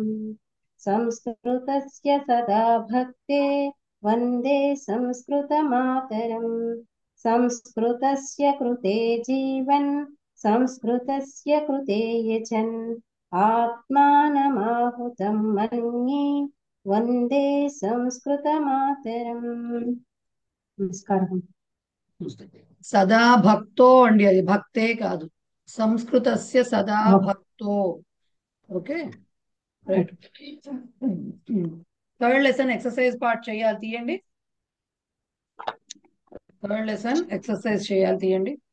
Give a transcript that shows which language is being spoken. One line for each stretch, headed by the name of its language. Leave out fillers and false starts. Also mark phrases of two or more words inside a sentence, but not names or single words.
Sanskrit: संस्कृतस्य सदा भक्ते वन्दे संस्कृतमातरम्। संस्कृतस्य कृते जीवन् संस्कृतस्य कृते यजन् आत्मानमाहुतं मन्ये वन्दे संस्कृतमातरम्। नमस्कारः। సదా భక్తో
Telugu: అండి, అది భక్తే కాదు,
Sanskrit: సంస్కృతస్య సదా భక్తో.
English: Okay, right. third lesson exercise part
Telugu: చేయాలి, తీయండి.
English: third lesson exercise
Telugu: చేయాలి, తీయండి.